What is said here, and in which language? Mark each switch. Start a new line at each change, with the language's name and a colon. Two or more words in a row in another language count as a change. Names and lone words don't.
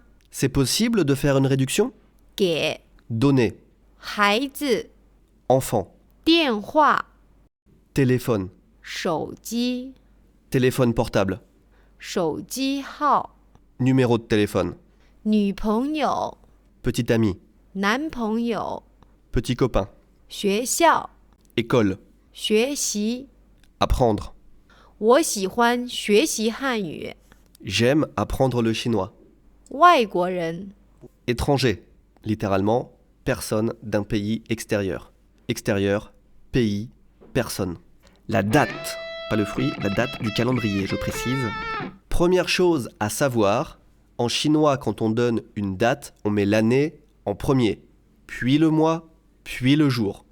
French: C'est possible de faire une réduction?
Chinese: 给
French: Donner,
Chinese: 孩子
French: enfant,
Chinese: 电话
French: téléphone,
Chinese: 手机
French: téléphone portable,
Chinese: 手机号
French: numéro de téléphone,
Chinese: 女朋友
French: petit ami,
Chinese: 男朋友
French: petit copain,
Chinese: 学校
French: école,
Chinese: 学习
French: apprendre.
Chinese: 我喜欢学习汉语
French: J'aime apprendre le chinois.
Chinese: 外国人
French: Étranger, littéralement, personne d'un pays extérieur. Extérieur, pays, personne. La date, pas le fruit, la date du calendrier, je précise. Première chose à savoir, en chinois, quand on donne une date, on met l'année en premier, puis le mois, puis le jour.